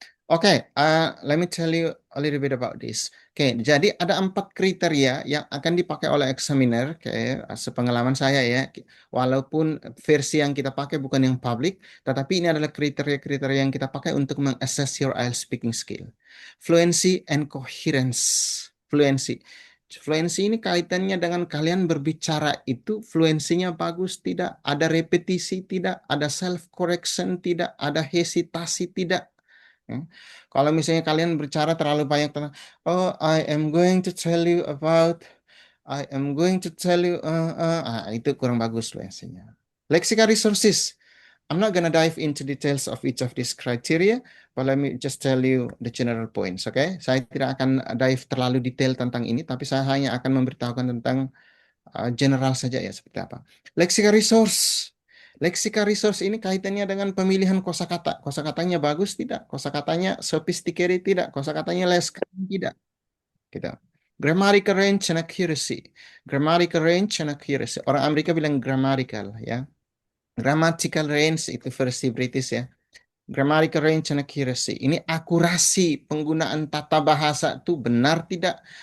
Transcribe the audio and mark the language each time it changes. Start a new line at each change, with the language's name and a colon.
English: Oke, let me tell you a little bit about this.
Indonesian: Oke, jadi ada 4 kriteria yang akan dipakai oleh examiner. Oke, sepengalaman saya ya, walaupun versi yang kita pakai bukan yang public, tetapi ini adalah kriteria-kriteria yang kita pakai untuk mengassess
English: your IELTS speaking skill. Fluency and coherence. Fluency.
Indonesian: Fluency ini kaitannya dengan kalian berbicara itu fluensinya bagus, tidak ada repetisi, tidak ada self correction, tidak ada hesitasi, tidak. Ya. Kalau misalnya kalian berbicara terlalu banyak tentang, oh,
English: I am going to tell you about I am going to tell you,
Indonesian: itu kurang bagus loh essay-nya.
English: Lexical resources. I'm not gonna dive into details of each of these criteria, but let me just tell you the general points, okay?
Indonesian: Saya tidak akan dive terlalu detail tentang ini, tapi saya hanya akan memberitahukan tentang general saja ya seperti apa.
English: Lexical resource. Lexical resource
Indonesian: ini kaitannya dengan pemilihan kosakata. Kosakatanya bagus tidak? Kosakatanya sophisticated tidak? Kosakatanya less common tidak? Gitu.
English: Grammatical range and accuracy. Grammatical range and accuracy.
Indonesian: Orang Amerika bilang grammatical ya. Grammatical range itu versi British ya.
English: Grammatical range and accuracy.
Indonesian: Ini akurasi penggunaan tata bahasa itu benar tidak?